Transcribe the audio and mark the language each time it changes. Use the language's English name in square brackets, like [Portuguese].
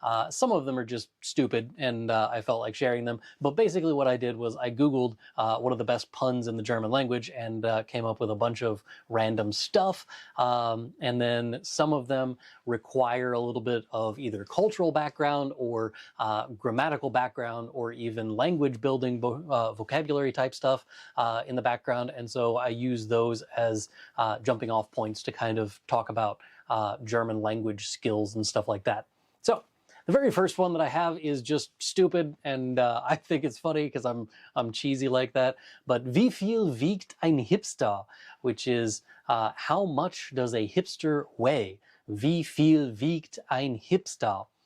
[English] some of them are just stupid, and I felt like sharing them, but basically what I did was I Googled what are the best puns in the German language and came up with a bunch of random stuff, and then some of them require a little bit of either cultural background or grammatical background or even language building vocabulary type stuff in the background. And so I use those as jumping off points to kind of talk about German language skills and stuff like that. So the very first one that I have is just stupid, and I think it's funny because I'm cheesy like that. [German] But wie viel wiegt ein Hipster? [English] Which is how much does a hipster weigh? [German] Wie viel wiegt ein Hipster?